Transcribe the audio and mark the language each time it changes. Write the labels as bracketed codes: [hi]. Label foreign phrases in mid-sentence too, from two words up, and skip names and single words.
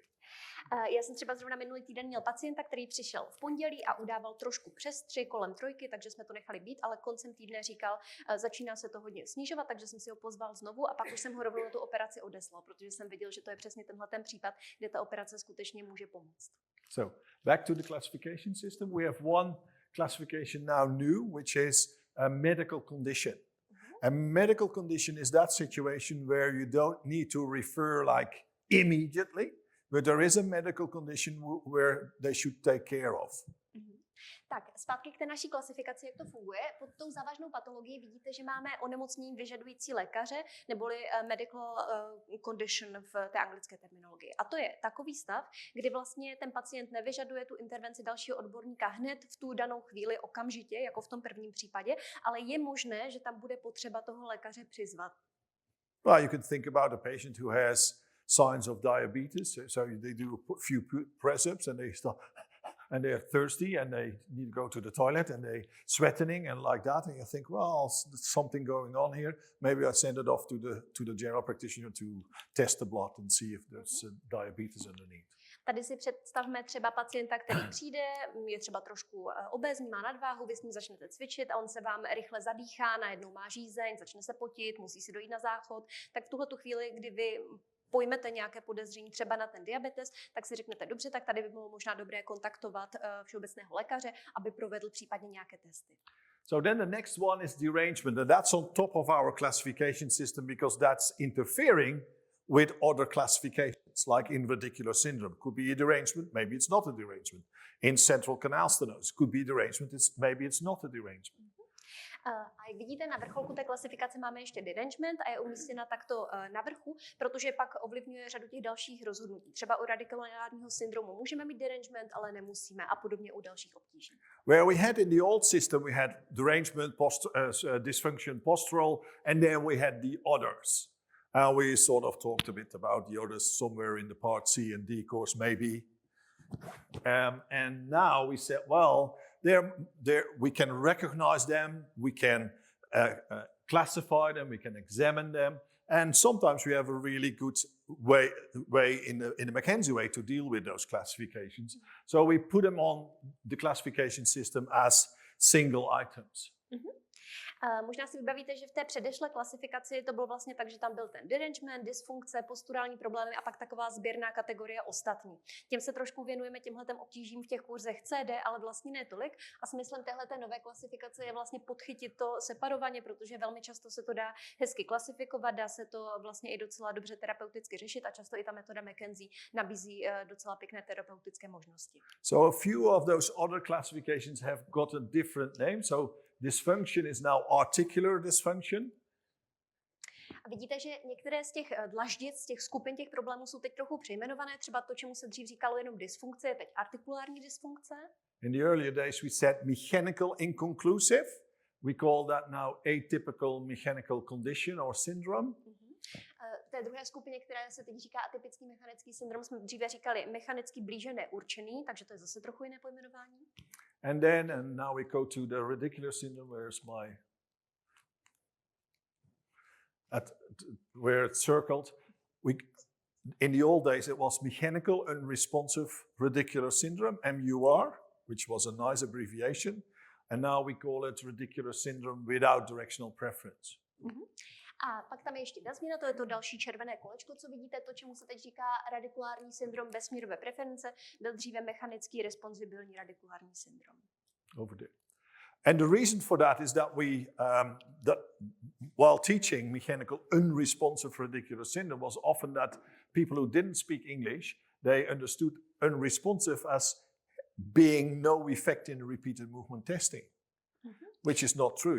[cs] Já jsem třeba zrovna minulý týden měl pacienta, který přišel v pondělí a udával trošku přes 3, kolem 3, takže jsme to nechali být, ale koncem týdne říkal, začíná se to hodně snižovat, takže jsem si ho pozval znovu a pak už jsem ho rovnou na tu operaci odeslal, protože jsem viděl, že to je přesně tenhle ten případ, kde ta operace skutečně může pomoct. [en] So, back to the classification system. We have one classification now new, which is a medical condition. A medical condition is that situation where you don't need to refer like immediately, but there is a medical condition where they should take care of. [cs] Tak, zpátky k té naší klasifikaci, jak to funguje. Pod tou závažnou patologií vidíte, že máme onemocnění vyžadující lékaře, neboli [en] medical condition [cs] v té anglické terminologii. A to je takový stav, kdy vlastně ten pacient nevyžaduje tu intervenci dalšího odborníka hned v tu danou chvíli okamžitě, jako v tom prvním případě, ale je možné, že tam bude potřeba toho lékaře přizvat. [en] Well, you can think about a patient who has signs of diabetes, so they do a few press-ups and they start and they are thirsty and they need to go to the toilet and they sweating and like that, and you think, well, there's something going on here. Maybe I send it off to the general practitioner to test the blood and see if there's diabetes underneath. [cs] Tady si představme třeba pacienta, který přijde, je třeba trošku obézní, má nadváhu, vy s ním začnete cvičit a on se vám rychle zadýchá, najednou má žízeň, začne se potit, musí si dojít na záchod. Tak v tuhletu chvíli, kdy vy pojmete nějaké podezření třeba na ten diabetes, tak si řeknete, dobře, tak tady by bylo možná dobré kontaktovat všeobecného lékaře, aby provedl případně nějaké testy. [en] So then the next one is derangement, and that's on top of our classification system because that's interfering with other classifications, like in radicular syndrome. Could be a derangement, maybe it's not a derangement. In central canal stenosis, could be derangement, maybe it's not a derangement. [cs] A jak vidíte, na vrcholku té klasifikace máme ještě derangement a je umístěna takto na vrchu, protože pak ovlivňuje řadu těch dalších rozhodnutí. Třeba u radikulárního syndromu můžeme mít derangement, ale nemusíme a podobně u dalších obtíží. [en] Where we had in the old system, we had derangement, dysfunction, postural, and then we had the others. And we sort of talked a bit about the others somewhere in the part C and D course, maybe. And now we said, well, we can recognize them, we can classify them, we can examine them, and sometimes we have a really good way in the McKenzie way to deal with those classifications. So we put them on the classification system as single items. [cs] Možná si vybavíte, že v té předešlé klasifikaci to bylo vlastně tak, že tam byl ten derangement, dysfunkce, posturální problémy a pak taková sběrná kategorie ostatní. Těm se trošku věnujeme těmhletem obtížím v těch kurzech CD, ale vlastně ne tolik. A smyslem téhleté nové klasifikace je vlastně podchytit to separovaně, protože velmi často se to dá hezky klasifikovat, dá se to vlastně i docela dobře terapeuticky řešit a často i ta metoda McKenzie nabízí docela pěkné terapeutické možnosti. [en] So a few of those other classifications have got a different name. So dysfunction is now articular dysfunction. [cs] A vidíte, že některé z těch dlaždic, z těch skupin těch problémů jsou teď trochu přejmenované. Třeba to, čemu se dřív říkalo jenom dysfunkce, je teď artikulární dysfunkce. [en] In the earlier days we said mechanical inconclusive. We call that now atypical mechanical condition or syndrome. [cs] V té druhé skupině, které se teď říká atypický mechanický syndrom, jsme dříve říkali mechanicky blíže neurčený, takže to je zase trochu jiné pojmenování. [en] And now we go to the radicular syndrome, where it's circled. In the old days, it was mechanical unresponsive radicular syndrome, MUR, which was a nice abbreviation. And now we call it radicular syndrome without directional preference. [cs] A pak tam je ještě jedna změna, to je to další červené kolečko, co vidíte, to, čemu se teď říká radikulární syndrom bez směrové preference, byl dříve mechanický responsibilní radikulární syndrom. [en] Over there. And the reason for that is that while teaching mechanical unresponsive radicular syndrome was often that people who didn't speak English, they understood unresponsive as being no effect in repeated movement testing, which is not true.